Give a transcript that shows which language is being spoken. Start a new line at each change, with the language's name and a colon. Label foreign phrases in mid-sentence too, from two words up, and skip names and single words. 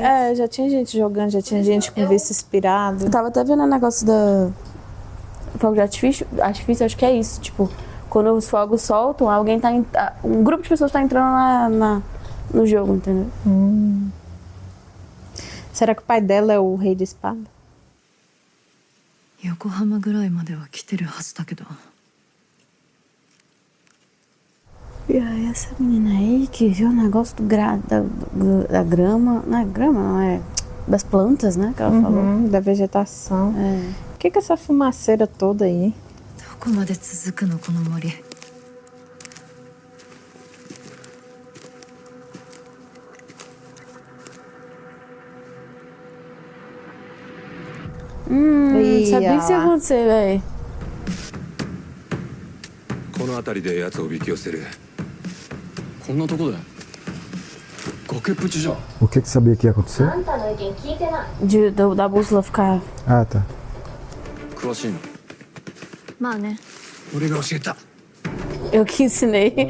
Portuguese: É, já tinha gente jogando, já tinha gente com vice inspirado. Eu tava até vendo o negócio da fogo de artifício, acho que é isso, tipo, quando os fogos soltam, alguém tá um grupo de pessoas tá entrando no jogo, entendeu? Será que o pai dela é o rei de espada?
Japanese: 横浜ぐらいまでは来てるはずだけど。
Portuguese: E aí essa menina aí que viu o negócio da grama, não é grama, não, é das plantas, né, que ela falou. Da vegetação. É. O que é essa fumaceira toda aí?
Japanese: どこまで続くのこの森。
Portuguese: Sabia que isso ia acontecer, velho.
Japanese: この辺りで奴をおびき寄せる。こんなとこで崖っぷちじゃん。
Portuguese: O que sabia que ia acontecer? Da bússola ficar. Ah, tá.
Japanese: 詳しいの？まあね。俺が教えた。
Portuguese: Eu que ensinei.